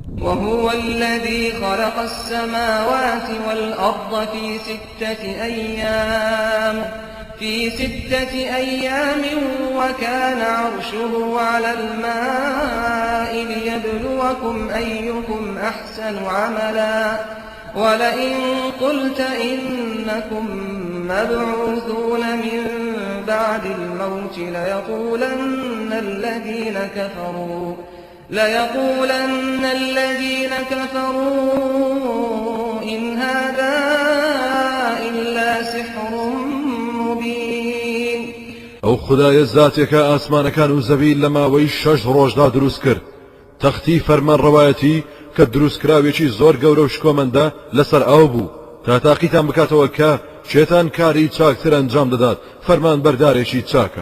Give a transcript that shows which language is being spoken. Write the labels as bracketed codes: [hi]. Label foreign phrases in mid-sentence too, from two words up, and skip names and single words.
[ar] وهو الذي خلق السماوات والأرض في 6 أيام وكان عرشه على الماء ليبلوكم أيكم أحسن عملا ولئن قلت إنكم مبعوثون من بعد الموت ليقولن الذين كفروا إن هذا إلا سحر مبين. [ckb] ئەو خدایە زاتێکە ئاسمانەکان و زەوی لەماوەی 6 ڕۆژدا دروست کرد. تەختی فەرمانڕەوایەتی کە دروستکراوێکی زۆر گەورە و شکۆمەندە لەسەر ئاو بوو تا تاقیتان بکاتەوە کە شێتان کاری چاکتر ئەنجام دەدات فەرمان بەردارێکی چاکە.